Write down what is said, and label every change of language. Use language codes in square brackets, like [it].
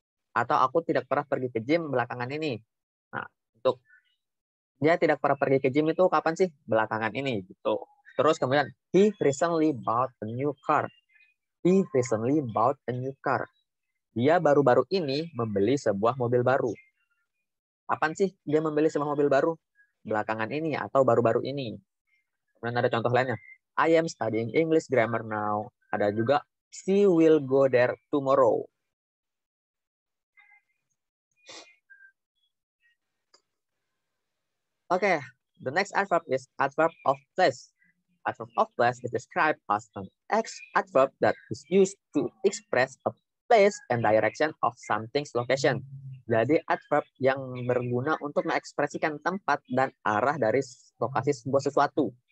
[id] Atau aku tidak pernah pergi ke gym belakangan ini. Nah, untuk dia tidak pernah pergi ke gym itu kapan sih? Belakangan ini gitu. Terus kemudian [en] he recently bought a new car. He recently bought a new car. [id] Dia baru-baru ini membeli sebuah mobil baru. Kapan sih dia membeli sebuah mobil baru? Belakangan ini atau baru-baru ini. Kemudian ada contoh lainnya. [en] I am studying English grammar now. [id] Ada juga [en] she will go there tomorrow. Okay, the next adverb is adverb of place. Adverb of place is described as an adverb that is used to express a place and direction of something's location. [id] Jadi adverb yang berguna untuk mengekspresikan tempat dan arah dari lokasi sebuah sesuatu.